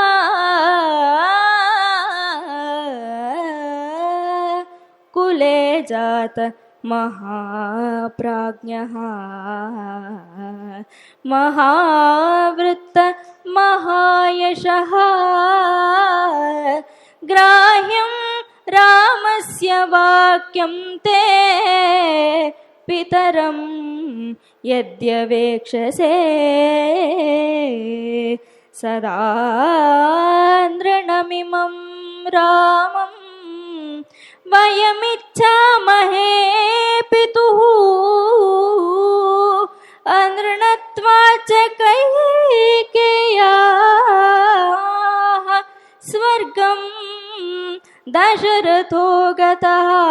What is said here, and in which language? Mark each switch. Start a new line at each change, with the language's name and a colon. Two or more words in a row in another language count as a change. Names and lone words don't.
Sanskrit: ಕುಲೇ ಜಾತ ಮಹಾಪ್ರಾಜ್ಞಃ ಮಹಾವೃತ್ತ ಮಹಾಯಶಃ ಗ್ರಾಹ್ಯಂ ರಾಮಸ್ಯ ವಾಕ್ಯಂ ತೇ ಪಿತರಂ ಯದ್ಯವೇಕ್ಷಸೆ ಸದಾ ನೃಣಮಿಮಂ ರಾಮಂ ವಯಮಿಚ್ಛಾಮಹೇ ಪಿತುಃ ಅನೃಣತ್ವಾಚ ಕೈಕೇಯ್ಯಾಃ ಸ್ವರ್ಗಂ ದಶರಥೋ ಗತಃ.